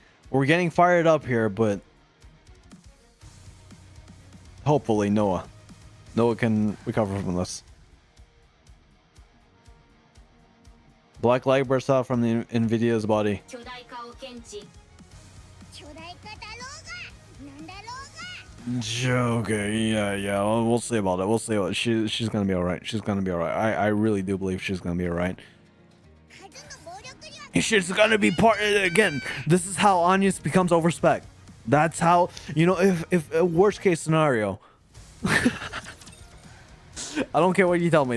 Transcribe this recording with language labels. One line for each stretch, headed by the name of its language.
English: We're getting fired up here, but hopefully Noah can recover from this. Black light bursts out from the Nvidia's body.
Japanese: 巨大化を検知。巨大化だろうが、なんだろうが。
English: Okay, yeah. We'll see about it. We'll see. She's gonna be all right. She's gonna be all right. I really do believe she's gonna be all right.
Japanese: 数の暴力には
English: Shit's gonna be part again. This is how Anya becomes overspec. That's how, you know, if a worst case scenario. I don't care what you tell me.